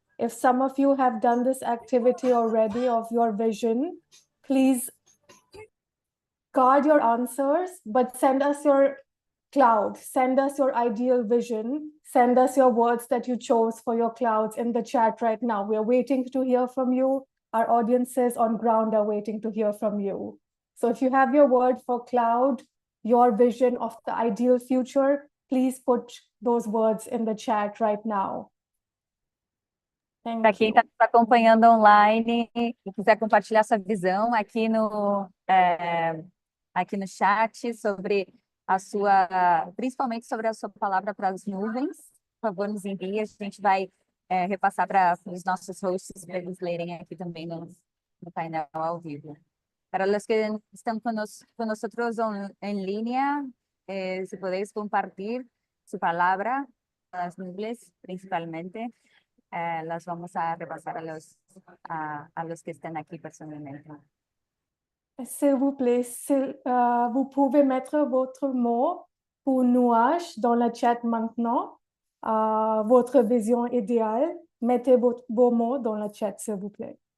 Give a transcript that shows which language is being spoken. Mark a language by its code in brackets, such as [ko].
[en] If some of you have done this activity already of your vision, please guard your answers, but send us your cloud, send us your ideal vision, send us your words that you chose for your clouds in the chat right now. We're waiting to hear from you. Our audiences on ground are waiting to hear from you. So if you have your word for cloud, your vision of the ideal future, please put those words in the chat right now. Thank [pt] Para quem [en] you. [pt] está nos acompanhando online e quiser compartilhar sua visão aqui no chat sobre a sua, principalmente sobre a sua palavra para as nuvens, por favor, nos envie. A gente vai repassar para os nossos hosts para eles lerem aqui também no painel ao vivo. [es] Para los que están con nosotros en línea, si podéis compartir su palabra, las inglés principalmente, las vamos a repasar a los que están aquí personalmente. [fr] S'il vous plaît, vous pouvez mettre votre mot pour nuage dans le chat maintenant. Votre vision idéale, mettez vos mots dans le chat, s'il vous plaît.